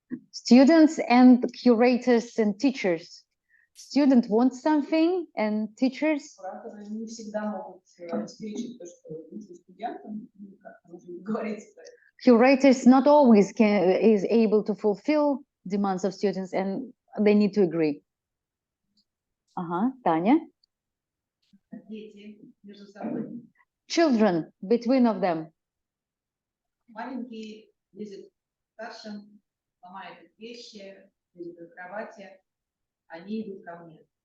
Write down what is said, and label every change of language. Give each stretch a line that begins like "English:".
English: Students and curators and teachers. Student wants something and teachers.
Russian: Кураторы не всегда могут обеспечить то, что нужно студентам, как нужно говорить.
English: Curators not always is able to fulfill demands of students, and they need to agree.
Russian: Ага, Таня. Дети между собой.
English: Children, between of them.
Russian: маленький лезет к старшим, ломает их вещи, лезет в их кровати, они идут ко мне.